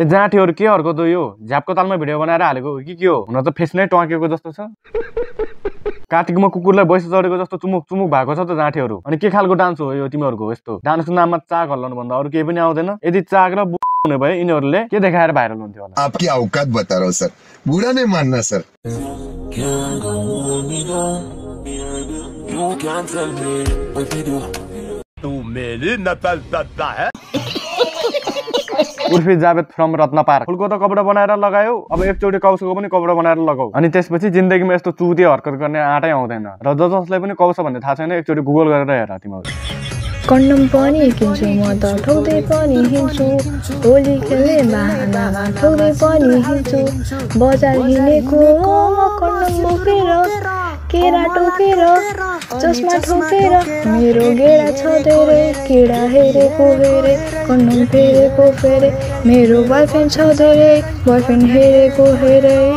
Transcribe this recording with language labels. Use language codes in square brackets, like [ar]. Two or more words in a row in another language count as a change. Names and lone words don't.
[ne] जाँठीहरू के हर्को यो झ्यापको तालमा भिडियो बनाएर हालेको हो कि के हो? हुन त फेस नै टँकेको जस्तो छ। कार्तिकमा कुकुरलाई बैस चढेको जस्तो चुमुक चुमुक भएको छ त जाँठीहरू। अनि के खालको डान्स हो यो तिमीहरूको? यस्तो डान्सको नाममा चाक हल्लाउनु भन्दा अरू केही पनि आउँदैन। यदि चाक र हुने भए यिनीहरूले के देखाएर भाइरल हुन्थ्यो होला? [hi] आपकी औकात बता रहा हूँ सर, बुरा नहीं मानना सर। तू मेरी नकल करता है। [ne] उर्फी जावेद फ्रम रत्न पार्क। फुलको त कपडा बनाएर लगायो, अब एकचोटि कौशको पनि कपडा बनाएर लगाऊ। अनि त्यसपछि जिन्दगीमा यस्तो चुतिए हरकत गर्ने आँटै आउँदैन। र जसलाई पनि कौश भन्ने थाहा छैन एकचोटि गुगल गरेर हेर तिमीहरू। कन्डम पनि किन्छु म त ठोक्दै पनि हिँड्छु, होली खेल्ने बहानामा ठोक्दै पनि हिँड्छु, बजार हिँडेको कन्डम बोकेर केरा टोकेर चस्मा ठोकेर, मेरो गेडा छ धेरै केडा हेरेको हेरे कन्डम फेरेको फेरे, मेरो बोयफ्रेन्ड छ धेरै बोयफ्रेन्ड हेरेको हेरे।